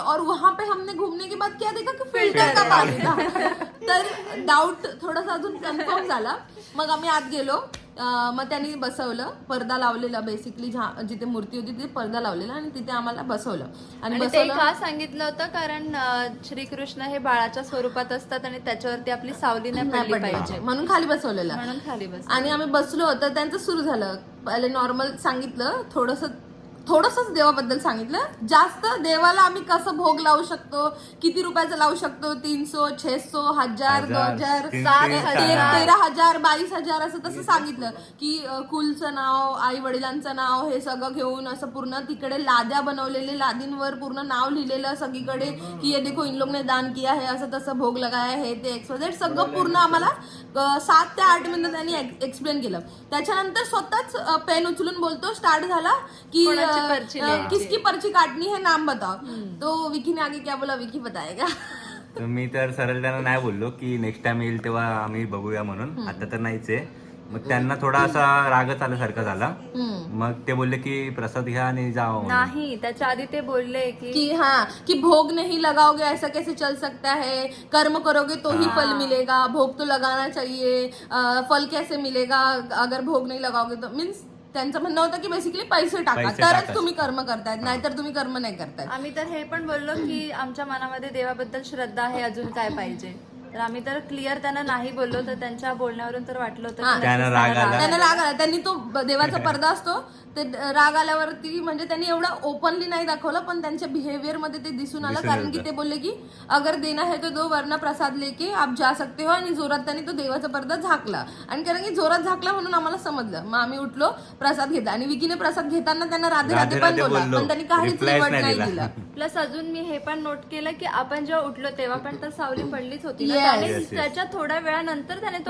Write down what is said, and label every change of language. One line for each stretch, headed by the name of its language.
Hindi: और वहां पे हमने घूमने के बाद क्या देखा की फिल्टर का पानी था.
Marathi: तर डाऊट थोडासा अजून कन्फर्म झाला. मग आम्ही आत गेलो. मग त्यांनी बसवलं, पडदा लावलेला, बेसिकली जिथे मूर्ती होती तिथे पडदा लावलेला आणि तिथे आम्हाला बसवलं. आणि ते का सांगितलं होतं कारण श्रीकृष्ण हे बाळाच्या स्वरूपात असतात आणि त्याच्यावरती आपली सावली नाही पडली पाहिजे म्हणून खाली बसवलेलं. म्हणून खाली बस. आणि आम्ही बसलो तर त्यांचं सुरू झालं. पहिले नॉर्मल सांगितलं, थोडंसंच देवाबद्दल सांगितलं. जास्त देवाला आम्ही कसं भोग लावू शकतो, किती रुपयाचं लावू शकतो, 300, 600, 1000, 2000, 13,000, 22,000 असं तसं सांगितलं. की कुलचं नाव, आई वडिलांचं नाव, हे सगळं घेऊन असं पूर्ण तिकडे लाद्या बनवलेले, लादींवर पूर्ण नाव लिहिलेलं सगळीकडे की
Hindi: ये देखो इन लोग ने दान किया है,
Marathi: असं तसं
Hindi: भोग लगाया है,
Marathi: ते एक्सपायझेड सगळं पूर्ण आम्हाला 7 ते 8 मिनिटं त्यांनी एक्सप्लेन केलं. त्याच्यानंतर स्वतःच पेन उचलून बोलतो, स्टार्ट झाला की
Hindi: किसकी पर्ची काटनी है, नाम बताओ. तो विकी ने आगे क्या बोला, विकी बताएगा.
Marathi: मी तर सरळ त्यांना नाही बोललो की नेक्स्ट टाइम येईल तेव्हा आम्ही बघूया म्हणून, आता तर नाहीच आहे. मग त्यांना थोडा असा रागच आल्यासारखा झाला. मग ते बोलले की प्रसाद घ्या आणि जाओ. नाही, त्याच्या आधी ते बोलले
Hindi: कि भोग नहीं लगाओगे ऐसा कैसे चल सकता है, कर्म करोगे तो ही फल मिलेगा, भोग तो लगाना चाहिए, फल कैसे मिलेगा अगर भोग नहीं लगाओगे तो.
Marathi: मीन्स त्यांचं म्हणणं होतं की बेसिकली पैसे टाका तरच तुम्ही कर्म करतायत, नाहीतर तुम्ही कर्म नाही करतायत. आम्ही तर हे पण बोललो की आमच्या मनामध्ये देवाबद्दल श्रद्धा आहे, अजून काय पाहिजे. तर आम्ही तर क्लिअर त्यांना नाही बोललो. तर त्यांच्या बोलण्यावरून तर वाटलं होतं त्यांना राग आला. त्यांनी तो देवाचा पडदा असतो ते राग आल्यावरती म्हणजे त्यांनी एवढं ओपनली नाही दाखवलं, पण त्यांच्या बिहेवियर मध्ये ते दिसून आलं. कारण की ते बोलले की
Hindi: अगर देना है तो दो वरना प्रसाद लेके आप जा सकते हो.
Marathi: आणि जोरात त्यांनी तो देवाचा पडदा झाकला. आणि कारण की जोरात झाकला म्हणून आम्हाला समजलं. मग आम्ही उठलो, प्रसाद घेतला. आणि विकीने प्रसाद घेताना त्यांना राधे राधे पण बोलला, पण त्यांनी काहीच रिवर्ट नाही दिला. प्लस अजून मी हे पण नोट केलं की आपण जेव्हा उठलो तेव्हा पण तर सावली पडलीच होती. आणि
English: Yes, yes.
Marathi: त्याच्या थोड्या वेळानंतर त्याने तो